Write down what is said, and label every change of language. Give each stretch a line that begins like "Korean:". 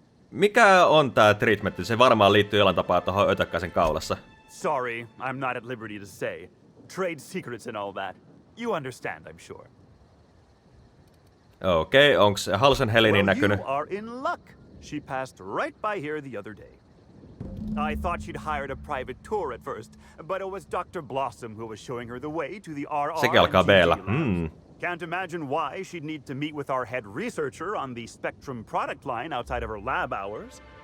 Finnish: Mikä on tää treatmentti? Se varmaan liittyy jollain tapaa tuohon ötökkäisen kaulassa.
English: Sorry, I'm not at liberty to say. Trade secrets and all that. You understand, I'm sure.
Finnish: Okei, onks Halsen Helenin näkynyt?
English: You are in luck. She passed right by here the other day. I thought she'd hired a private tour at first, but it was Dr. Blossom who was showing her the way to the RR.
Finnish: Sekin alkaa B-llä.
English: Can't imagine why she'd need to meet with our head researcher on the Spectrum product line outside of her lab hours.